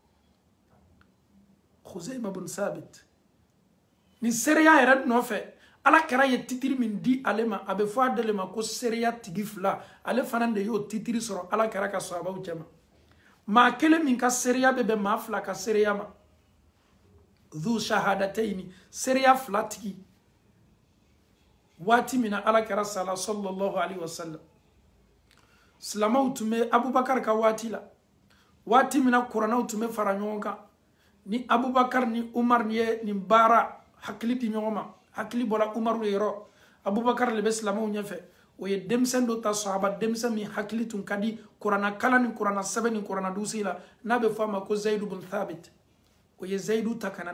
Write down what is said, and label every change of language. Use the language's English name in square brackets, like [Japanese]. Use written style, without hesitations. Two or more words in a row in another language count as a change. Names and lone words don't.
[Bambara] Khuzayma bin Thabit ni seereya yɛrɛ nɔfɛ ala kɛra ye titiri min di ale ma a bɛ fɔ ale ma ko seereya tigi fila ale fana de y'o titiri sɔrɔ ala kɛra ka sahabaw cɛ ma maa kelen min ka seereya bɛ bɛn maa fila ka seereya ma [Arabic] ذو الشهادتين [Bambara] seereya fila tigi waati min na ala kɛra sala [Arabic] صلى الله عليه وسلم [Bambara] silamaw tun bɛ abubakar ka waati la waati min na kuranɛw tun bɛ fara ɲɔgɔn kan ni abubakar ni umar ye nin baara hakili di ɲɔgɔn ma hakili bɔra umaru yɔrɔ abubakar le bɛ silamaw ɲɛfɛ o ye denmisɛn dɔ ta sahaba denmisɛn min hakili tun ka di kuranna kala ni kuranna sɛbɛn ni kuranna dusi la n'a bɛ fɔ a ma ko zayidu bin thabit o ye zayidu ta ka na